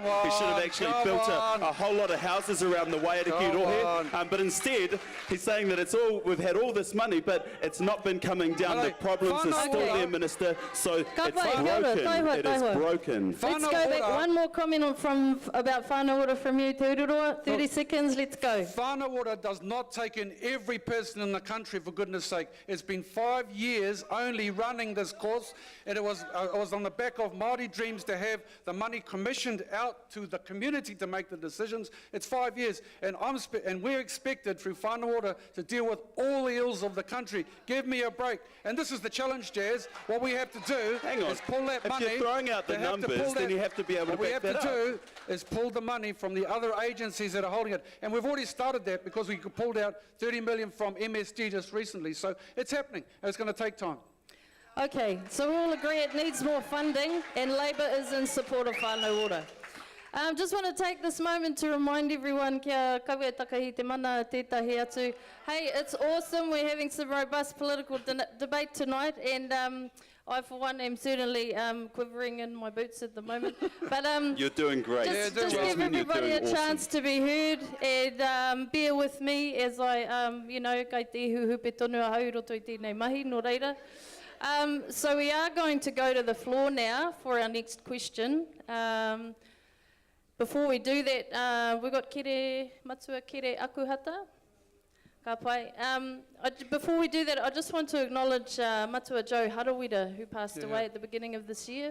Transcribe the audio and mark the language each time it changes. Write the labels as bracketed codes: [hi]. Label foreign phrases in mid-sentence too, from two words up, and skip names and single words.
[en] He should have actually built a whole lot of houses around the Waiariki Electorate. But instead, he's saying that we've had all this money, but it's not been coming down. The problems are still there, Minister. So it's broken. It is broken. Let's go back. One more comment about [mi] whānau ora [en] from you, Te Ururoa. 30 seconds, let's go. [mi] Whānau ora [en] does not take in every person in the country, for goodness sake. It's been 5 years only running this course, and it was on the back of Māori dreams to have the money commissioned out to the community to make the decisions. It's 5 years, and we're expected through [mi] whānau ora [en] to deal with all the ills of the country. Give me a break. And this is the challenge, Jazz. What we have to do is pull that money. If you're throwing out the numbers, then you have to be able to back that up. What we have to do is pull the money from the other agencies that are holding it. And we've already started that because we pulled out 30 million from MSD just recently. So it's happening. And it's going to take time. Okay, so we all agree it needs more funding, and Labour is in support of [mi] whānau ora. [en] Just want to take this moment to remind everyone, [mi] kia kaua takahi te mana tētahi atu. [en] Hey, it's awesome. We're having some robust political debate tonight, and I, for one, am certainly quivering in my boots at the moment. But you're doing great. Just give everybody a chance to be heard, and bear with me as I, [mi] kai te hupe tonu a hau roto I tēnei mahi, no reira. [en] So we are going to go to the floor now for our next question. Before we do that, we've got Kere Matua Kere Akuhata. [mi] Ka pai. [en] Before we do that, I just want to acknowledge Matua Joe Harawira, who passed away at the beginning of this year.